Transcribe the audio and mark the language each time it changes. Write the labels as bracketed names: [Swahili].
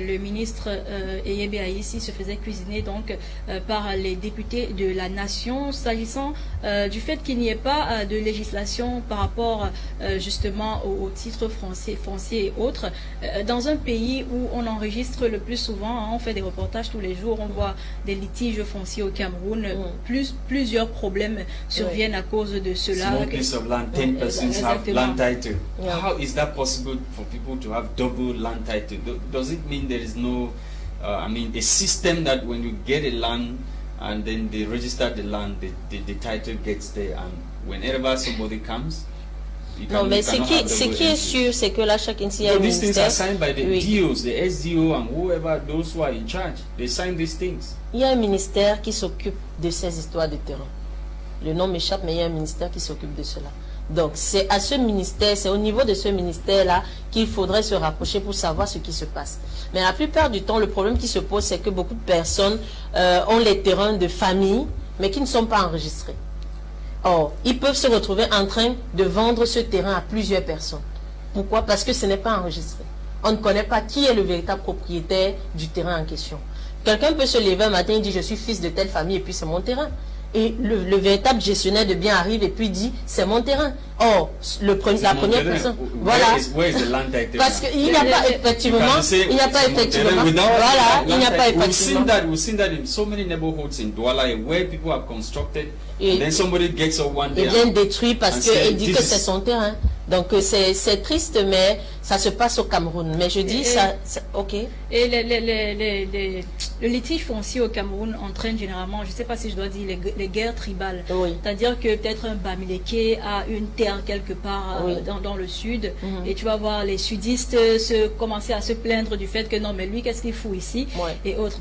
[French] Le ministre Eyebe Aïssi se faisait cuisiner donc par les députés de la nation, s'agissant du fait qu'il n'y ait pas de législation par rapport justement aux titres fonciers et autres. Dans un pays où on enregistre le plus souvent, hein, on fait des reportages tous les jours, on voit des litiges fonciers au Cameroun, plusieurs problèmes surviennent à cause de cela. [English] Small piece of land, 10 persons have land title. Yeah. How is that possible for people to have double land title? Does it mean there is no, I mean, a system that when you get a land and then they register the land, the title gets there, and whenever somebody comes, [French] non, mais ce qui est sûr, c'est que là, chaque ici, il y a un ministère. [English] These things are signed by the DOs, the SDO, and whoever, those who are in charge. They sign these things. [French] Il y a un ministère qui s'occupe de ces histoires de terrain. Le nom m'échappe, mais il y a un ministère qui s'occupe de cela. Donc, c'est à ce ministère, c'est au niveau de ce ministère-là qu'il faudrait se rapprocher pour savoir ce qui se passe. Mais la plupart du temps, le problème qui se pose, c'est que beaucoup de personnes ont les terrains de famille, mais qui ne sont pas enregistrés. Or, ils peuvent se retrouver en train de vendre ce terrain à plusieurs personnes. Pourquoi? Parce que ce n'est pas enregistré. On ne connaît pas qui est le véritable propriétaire du terrain en question. Quelqu'un peut se lever un matin et dire « je suis fils de telle famille et puis c'est mon terrain ». Et le véritable gestionnaire de biens arrive et puis dit c'est mon terrain. Or, la première personne, voilà. Parce qu'il n'y a pas effectivement, il n'y a pas effectivement, voilà, il n'y a pas effectivement. [English] We've seen that in so many neighborhoods in Douala where people have constructed, and then somebody gets one day. [French] Et bien détruit parce qu'il dit que c'est son terrain. Donc c'est triste, mais ça se passe au Cameroun. Mais je dis ça, ok. Et le litige foncier au Cameroun entraîne généralement, je ne sais pas si je dois dire, les guerres tribales. Oui. C'est-à-dire que peut-être un Bamileke a une terre quelque part dans le sud, et tu vas voir les sudistes commencer à se plaindre du fait que non, mais lui, qu'est-ce qu'il fout ici, et autres.